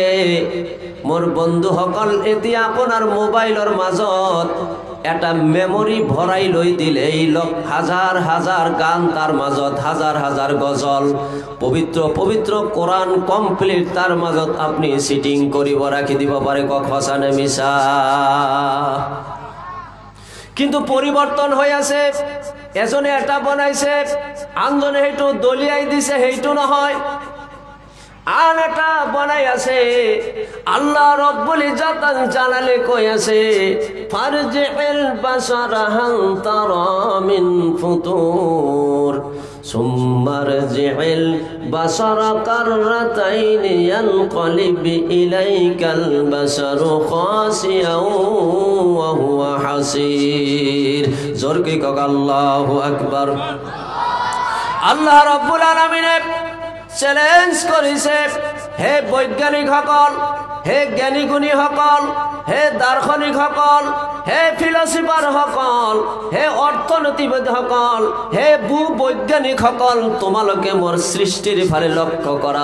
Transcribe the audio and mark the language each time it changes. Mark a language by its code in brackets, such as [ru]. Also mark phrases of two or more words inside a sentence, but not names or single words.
[as] মোৰ বন্ধুসকল, এতিয়া আপোনাৰ মোবাইলৰ মাজত এটা মেমৰি ভৰাই লৈ দিলেই হাজাৰ হাজাৰ গান, তাৰ মাজত হাজাৰ হাজাৰ গজল, পবিত্ৰ পবিত্ৰ কোরআন কমপ্লিট তাৰ মাজত আপুনি সিটিং কৰিব ৰাখি দিব পাৰে। কক সঁচানে মিছা? কিন্তু পরিবর্তন হয়ে আছে, এজনে এটা বনাইছে আনজনে সেইটো দলিয়াই দিছে, সেইটো নহয়, আন এটা বনাই আছে। আল্লাহ রব্বুল ইজ্জত আল জালালে কই আছে, [ar] فارجع البصر هل ترى من فطور ثم ارجع البصر كرتين ينقلب إليك البصر خاسئا وهو حسير. [as] জোরকে কক [ar] الله أكبر. [as] আল্লাহ রব্বুল আলামিন চ্যালেঞ্জ করেছে, হে বৈজ্ঞানিক সকল, হে জ্ঞানী গুণী সকল, হে দার্শনিক সকল, হে ফিলসফার সকল, হে অর্থনীতিবিদ সকল, হে ভূবৈজ্ঞানিক সকল, তোমালোকে মোর সৃষ্টির ফালে লক্ষ্য করা।